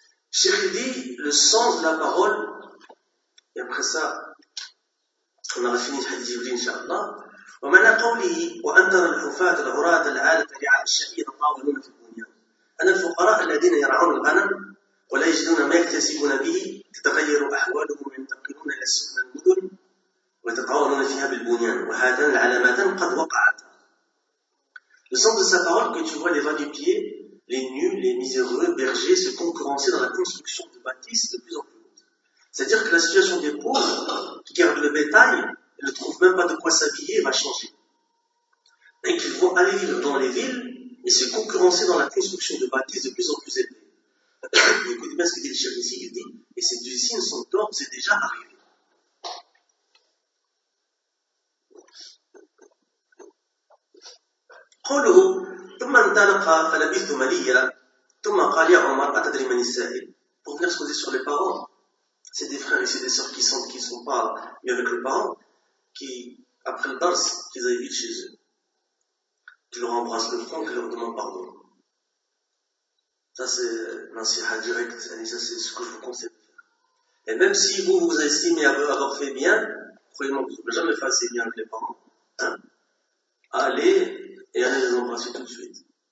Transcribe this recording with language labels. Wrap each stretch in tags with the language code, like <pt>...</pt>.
<fr>Cheikh dit le sens de la parole, et après ça, on aura fini le hadith d'Ibri, inshallah.</fr> <ar>ومن قوله وأنذر الحفاة العراة العالة رعاء الشعير الطاولون في الدنيا أن الفقراء الذين يرعون الغنم ولا يجدون ما يكتسبون به تتغير أحوالهم وينتقلون إلى السكن المدن وتطاولون فيها بالبنيان وهاتان العلامتان قد وقعتا.</ar> <fr>Le sens de sa parole, que tu vois les vagues-pieds, les nuls, les miséreux, bergers se concurrencer dans la construction de bâtisses de plus en plus. C'est-à-dire que la situation des pauvres qui gardent le bétail ne trouve même pas de quoi s'habiller, va changer. Et qu'ils vont aller vivre dans les villes et se concurrencer dans la construction de bâtisses de plus en plus élevées. Écoutez bien ce que dit le chef ici, il dit, et ces deux signes sont d'ores et déjà arrivés.</fr> <ar>قوله ثم انطلق فلبث مليا ثم قال يا عمر أتدري من السائل.</ar> <fr>Pour venir se poser sur les parents, c'est des frères et c'est des sœurs qui sont pas mieux avec le parent, qui, après le dars, qu'ils aillent vite chez eux, qu'ils leur embrassent le front, qu'ils leur demandent pardon. Ça, c'est nasiha direct, ça, c'est ce que je vous conseille. Et même si vous vous estimez avoir fait bien, croyez-moi que vous ne pouvez jamais faire assez bien avec les parents, allez les embrasser tout de suite.</fr>